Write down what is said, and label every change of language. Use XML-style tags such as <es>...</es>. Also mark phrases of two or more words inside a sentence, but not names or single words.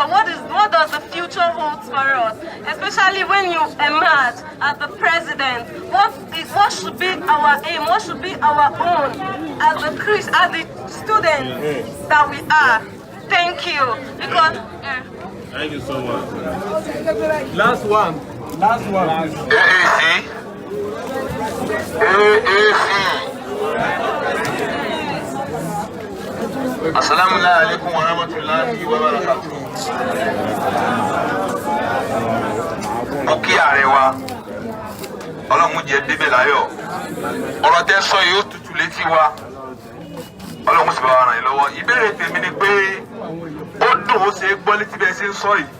<en>What does the future hold for us? Especially when you emerge as the president. What should be our aim? What should be our own as the students that we are? Thank you. Because thank you so much. Last one.</en> <ar>السلام عليكم ورحمة الله وبركاته.</ar> <yo>Mo kí ààrẹ wa, Ọlọ́run jẹ́ débẹ̀ láyọ̀. Ọ̀rọ̀ tẹ́ sọ yìí ó tutù létí wa. Ọlọ́run sì bá wa ràn yín lọ́wọ́. Ìbéèrè tèmi ni pé ó dùn ó ṣe é gbọ́ létí bẹ́ẹ̀ ṣe ń sọ yìí.</yo>